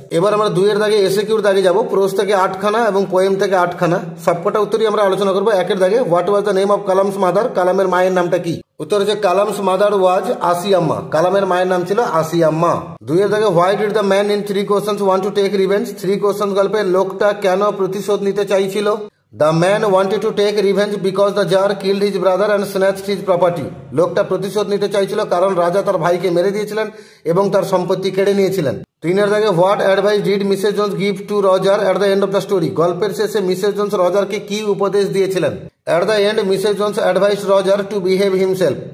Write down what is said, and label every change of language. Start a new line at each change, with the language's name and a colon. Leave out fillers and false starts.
Bangla: এবার আমরা দুইয়ের দাগে এসএকিউর দাগে যাব। প্রোজ থেকে 8খানা এবং পোয়েম থেকে 8খানা, সবকটা উত্তরই আমরা আলোচনা করবো। একের দাগে,
English: What was the name of Kalam's mother.
Bangla: কালামের মায়ের নামটা কি? উত্তর হচ্ছে
English: Kalam's mother was Ashiamma.
Bangla: কালামের মায়ের নাম ছিল আসিয়াম্মা। দুইয়ের দাগে,
English: Why did the man in 3 questions want to take revenge.
Bangla: 3 questions গল্পের লোকটা কেন প্রতিশোধ নিতে চাইছিল?
English: The man wanted to take revenge because the Jar killed his brother and snatched his property.
Bangla: লোকটা প্রতিশোধ নিতে চাইছিল কারণ রাজা তার ভাইকে মেরে দিয়েছিলেন এবং তার সম্পত্তি কেড়ে নিয়েছিলেন। তিনের দাগে,
English: What advice did Mrs Jones give to Roger at the end of the story.
Bangla: গল্পের শেষে মিসেস জোন্স রজারকে কি উপদেশ দিয়েছিলেন?
English: At the end Mrs Jones advice Roger to behave himself.